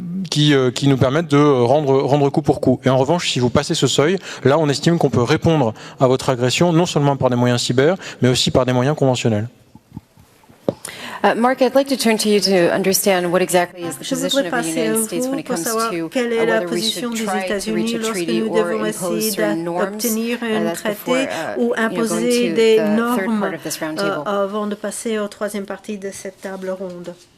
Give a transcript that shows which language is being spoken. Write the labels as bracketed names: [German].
[French] qui nous permettent de rendre coup pour coup. Et en revanche, si vous passez ce seuil, là on estime qu'on peut répondre à votre agression non seulement par des moyens cyber, mais aussi par des moyens conventionnels. [English] Mark, I'd like to turn to you to understand what exactly is the position of the United States when it comes to whether we should try to reach a treaty or impose certain norms. That's before going to the third part of this roundtable. [French] Avant de passer aux troisième partie de cette table ronde.